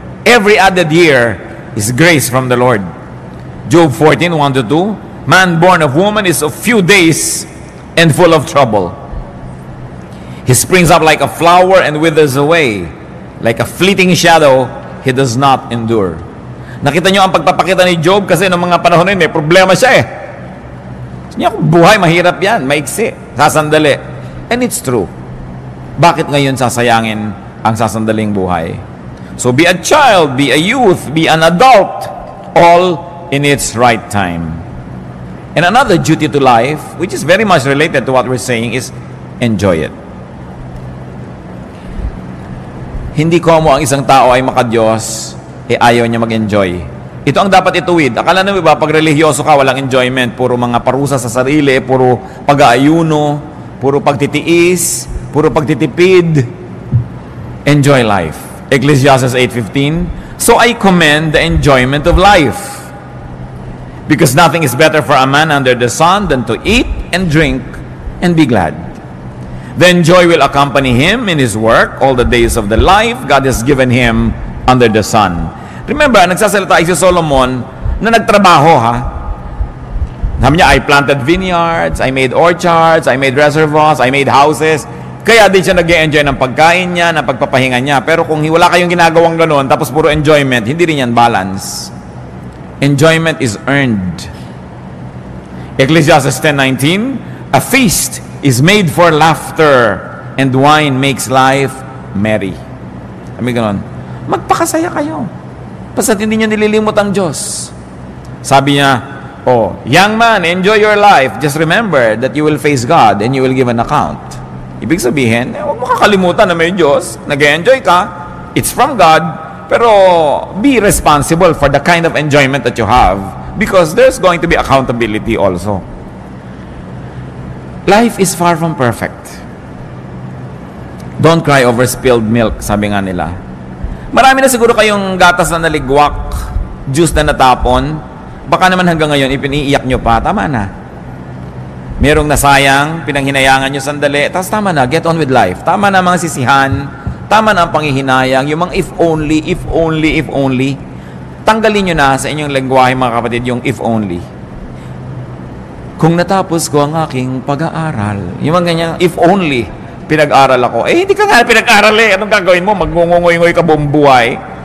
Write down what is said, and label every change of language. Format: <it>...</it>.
<en>Every added year is grace from the Lord. Job 14:1-2, man born of woman is of few days and full of trouble. He springs up like a flower and withers away. Like a fleeting shadow, he does not endure.</en> <tl>Nakita nyo ang pagpapakita ni Job kasi noong mga panahon na yun, may problema siya eh. Niya, buhay, mahirap yan, maiksi, sasandali.</tl> <en>And it's true.</en> <tl>Bakit ngayon sasayangin ang sasandaling buhay?</tl> <en>So be a child, be a youth, be an adult, all in its right time. And another duty to life, which is very much related to what we're saying, is enjoy it.</en> <tl>Hindi komo ang isang tao ay makadiyos, ayaw niya mag-enjoy. Ito ang dapat ituwid. Akala nyo ba, pag religyoso ka, walang enjoyment. Puro mga parusa sa sarili, puro pag-aayuno, puro pagtitiis, puro pagtitipid.</tl> <en>Enjoy life. Ecclesiastes 8:15, so I commend the enjoyment of life. Because nothing is better for a man under the sun than to eat and drink and be glad. Then joy will accompany him in his work all the days of the life God has given him under the sun.</en> <tl>Remember, nagsasalita si Solomon na nagtrabaho, ha? Sabi niya,</tl> <en>I planted vineyards, I made orchards, I made reservoirs, I made houses.</en> <tl>Kaya din siya nag-enjoy ng pagkain niya, ng pagpapahinga niya. Pero kung wala kayong ginagawang gano'n, tapos puro enjoyment, hindi rin yan balance.</tl> <en>Enjoyment is earned. Ecclesiastes 10:19, a feast is made for laughter, and wine makes life merry.</en> <tl>Sabi ganon, magpakasaya kayo. Basta hindi nyo nililimot ang Diyos. Sabi niya,</tl> <en>oh, young man, enjoy your life. Just remember that you will face God and you will give an account.</en> <tl>Ibig sabihin, huwag mo kakalimutan na may Diyos. Nag-enjoy ka.</tl> <en>It's from God.</en> <tl>Pero</tl> <en>be responsible for the kind of enjoyment that you have because there's going to be accountability also. Life is far from perfect. Don't cry over spilled milk,</en> <tl>sabi nga nila. Marami na siguro kayong gatas na naligwak, juice na natapon. Baka naman hanggang ngayon, ipiniiyak nyo pa. Tama na. Merong nasayang, pinanghinayangan nyo sandali. Tapos tama na,</tl> <en>get on with life.</en> <tl>Tama na mga sisihan. Tama na ang panghihinayang. Yung mga</tl> <en>if only, if only, if only.</en> <tl>Tanggalin nyo na sa inyong lengguwahe mga kapatid yung if only. Kung natapos ko ang aking pag-aaral, yung mga ganyan, if only, pinag-aral ako. Hindi ka nga pinag-aral eh. Anong gagawin mo? Magngungungoy-ngoy ka buong buhay.</tl>